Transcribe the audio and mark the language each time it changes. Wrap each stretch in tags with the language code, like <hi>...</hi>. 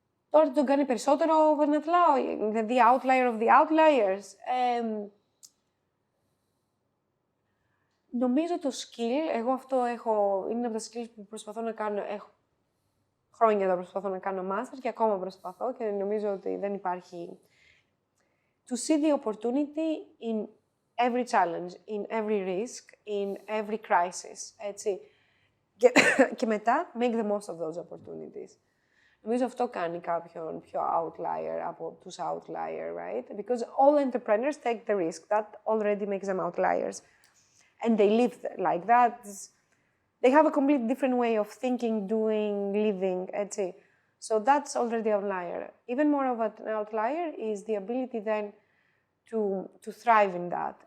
<el>Τώρα τον κάνει περισσότερο ο Βερνατλάου,</el> <en>the outlier of the outliers.</en> <el>Νομίζω το skill, εγώ αυτό είναι από τα skills που προσπαθώ να κάνω, έχω χρόνια τώρα προσπαθώ να κάνω master και ακόμα προσπαθώ και νομίζω ότι δεν υπάρχει.</el> <en>To see the opportunity in every challenge, in every risk, in every crisis,</en> <el>έτσι. Και μετά,</el> <en>make the most of those opportunities.</en> <el>Νομίζω αυτό κάνει κάποιον πιο outlier από τους outlier,</el> <en>right? Because all entrepreneurs take the risk. That already makes them outliers. And they live like that. They have a completely different way of thinking, doing, living, etc. So that's already an outlier. Even more of an outlier is the ability then to thrive in that.</en>